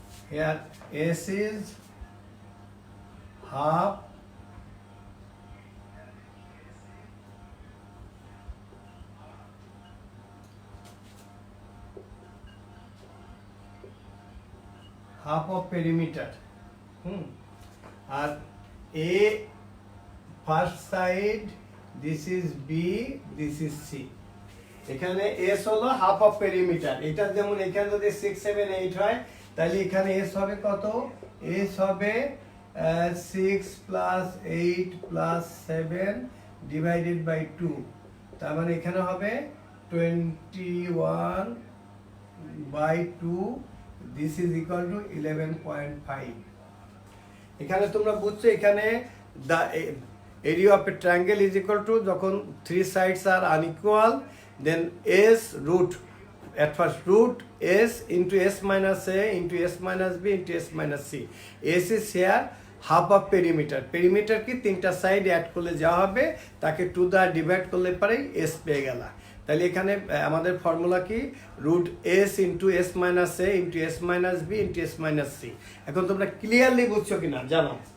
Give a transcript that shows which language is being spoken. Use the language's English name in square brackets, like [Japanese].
[English] here S is half of perimeter. আর A first side, this is B, this is C. [Bangla] এখানে S হলো half of perimeter. এটা যেমন এখানে যদি 6 7 8 হয় তাহলে এখানে S হবে কত? S হবে 6 প্লাস 8 প্লাস 7 ডিভাইডেড বাই 2। তার মানে এখানে হবে 21 by 2, [English] This is equal to 11.5। [Bangla] এখানে তোমরা বুঝছো এখানে [English] the area of a triangle is equal to যখন 3 sides are unequal, then S root, at first root S into S minus A into S minus B into S minus C. S is here half of perimeter. [Bangla] Perimeter কি তিনটা side add করলে যা হবে তাকে 2 দ্বারা divide করলে পরে S পেয়ে গেলা। তাহলে এখানে আমাদের ফর্মুলা কি? Root S into S minus A into S minus B into S minus C। এখন তোমরা ক্লিয়ারলি বুঝছো কিনা জানো?